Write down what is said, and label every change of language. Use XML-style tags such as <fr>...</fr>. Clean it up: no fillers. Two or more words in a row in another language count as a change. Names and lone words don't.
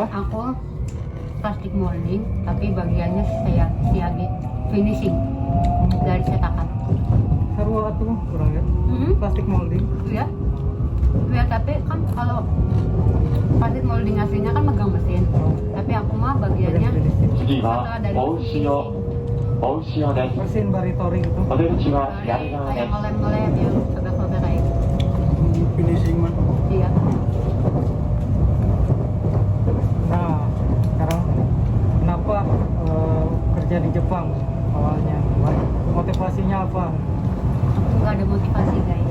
<id>Aku plastik molding, tapi bagiannya saya siage finishing dari cetakan. Seru atuh kurang ya. Plastik molding. Ya, ya tapi kan kalau plastik molding aslinya kan megang mesin, tapi aku mah bagiannya</id> <ja>次</ja> <id>satu</id> <ja>は</ja> <id>dari</id> <ja>大潮です。</ja> <id>Mesin baritori gitu.</id> <ja>お出口は左側で</ja> <id>kayak</id> <ja>す。</ja> <id>ngelem-ngelem ya, sobek-sobek kayak gitu. Finishing mah. Iya. Nah, sekarang kenapa kerja di Jepang awalnya? Motivasinya apa? Aku nggak ada motivasi guys.</id>